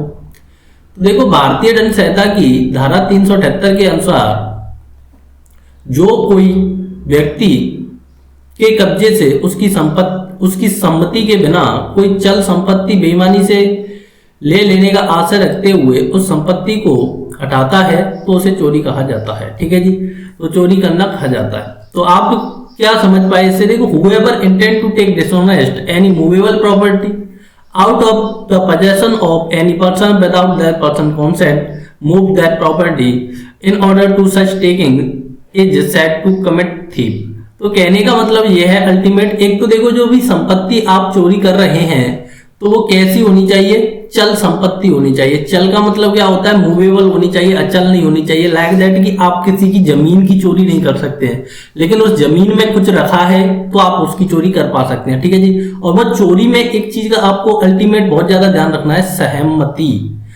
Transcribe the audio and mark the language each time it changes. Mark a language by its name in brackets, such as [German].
[Hindi] तो देखो, भारतीय दंड संहिता की धारा 378 के अनुसार जो कोई व्यक्ति के कब्जे से उसकी सम्मति के बिना कोई चल संपत्ति बेईमानी से ले लेने का आशय रखते हुए उस संपत्ति को हटाता है तो उसे चोरी कहा जाता है। ठीक है जी, तो चोरी करना कहा जाता है। तो आप क्या समझ पाए इससे। [English] देखो, whoever intend to take dishonest any movable property out of the possession of any person without that person consent move that property in order to such taking is said to commit thief। [Hindi] तो कहने का मतलब यह है ultimate, एक तो देखो जो भी संपत्ति आप चोरी कर रहे हैं तो वो कैसी होनी चाहिए, चल संपत्ति होनी चाहिए। चल का मतलब क्या होता है, मूवेबल होनी चाहिए, अचल नहीं होनी चाहिए। लाइक दैट कि आप किसी की जमीन की चोरी नहीं कर सकते हैं, लेकिन उस जमीन में कुछ रखा है तो आप उसकी चोरी कर पा सकते हैं। ठीक है जी, और वो चोरी में एक चीज का आपको अल्टीमेट बहुत ज्यादा ध्यान रखना है, सहमति।